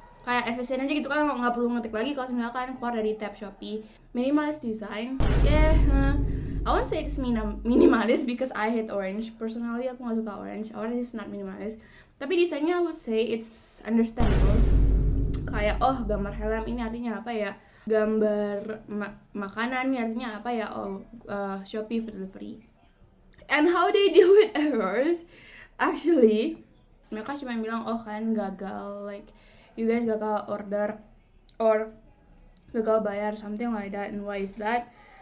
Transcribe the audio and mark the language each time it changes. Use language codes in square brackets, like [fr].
[id] Kayak efisien aja gitu kan, nggak perlu ngetik lagi kalau misalnya kalian keluar dari tab Shopee. [en] Minimalist design, I won't say it's minimalist because I hate orange. Personally, [id] aku nggak suka [en] orange. Orange is not minimalist. [id] Tapi desainnya [en] I would say it's understandable. [id] Kayak, oh gambar helm ini artinya apa ya? Gambar makanan ini artinya apa ya? [en] Oh, Shopee food delivery. And how they deal with errors? Actually, [id] mereka cuma bilang, oh kalian gagal, [en] like you guys gagal order or [id] gagal bayar, [en] something like that. And why is that?